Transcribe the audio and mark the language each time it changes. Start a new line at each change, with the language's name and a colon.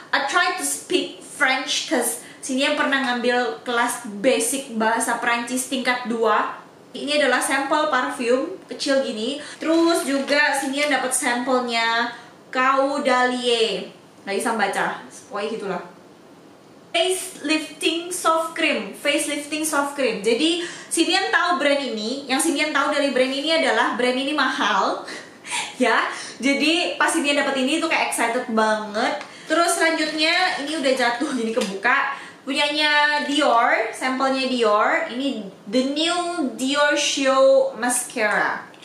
English: I try to speak French cause
Indonesian: sini yang pernah ngambil kelas basic bahasa Prancis tingkat 2. Ini adalah sampel parfum kecil gini. Terus juga sini yang dapat sampelnya Caudalier. Nggak bisa baca, pokoknya gitulah.
English: Facelifting soft cream.
Indonesian: Jadi Sinian tahu brand ini. Yang Sinian tahu dari brand ini adalah brand ini mahal. Ya, jadi pas Sinian dapat ini tuh kayak excited banget. Terus selanjutnya ini udah jatuh jadi kebuka. Punyanya Dior, sampelnya Dior. Ini
English: the new Dior Show Mascara.